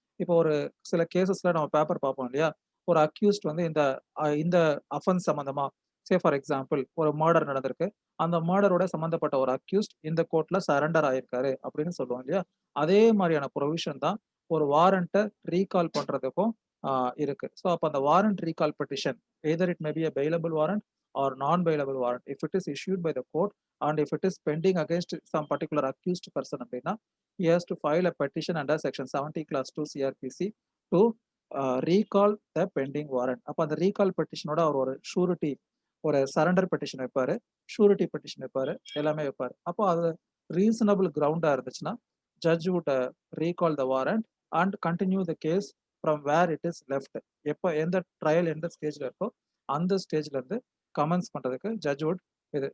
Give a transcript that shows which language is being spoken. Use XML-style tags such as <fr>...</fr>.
<ta>இப்போ ஒரு சில கேசஸ்ல நம்ம பேப்பர் பார்ப்போம் இல்லையா, ஒரு அக்யூஸ்ட் வந்து இந்த அஃபென்ஸ் சம்பந்தமா,</ta> <en>say for example</en> <ta>ஒரு மர்டர் நடந்திருக்கு, அந்த மர்டரோட சம்பந்தப்பட்ட ஒரு அக்யூஸ்ட் இந்த கோர்ட்ல சரண்டர் ஆயிருக்காரு அப்படின்னு சொல்லுவோம் இல்லையா. அதே மாதிரியான ப்ரொவிஷன் தான் ஒரு வாரண்ட்டை ரீகால் பண்றதுக்கும் இருக்கு. ஸோ அப்போ அந்த warrant recall petition</ta> <en>either it may be a bailable warrant or non-bailable warrant, if it is issued by the court and if it is pending against some particular accused person</en> <ta>அப்படின்னா,</ta> <en>he has to file a petition under section 70 class 2 CRPC to recall the pending warrant.</en> <ta>அப்போ அந்த recall பெட்டிஷனோட அவர் ஒரு surety ஒரு surrender petition வைப்பாரு, surety petition வைப்பாரு, எல்லாமே வைப்பாரு. அப்போ அது ரீசனபிள் கிரவுண்டா இருந்துச்சுன்னா,</ta> <en>Judge would recall the warrant and continue the case from where it is left.</en> <ta>எப்ப எந்த ட்ரையல் எந்த ஸ்டேஜ்ல இருக்கோ, அந்த ஸ்டேஜ்ல இருந்து கமென்ஸ் பண்றதுக்கு</ta> <en>judge would</en> <ta>இது.</ta>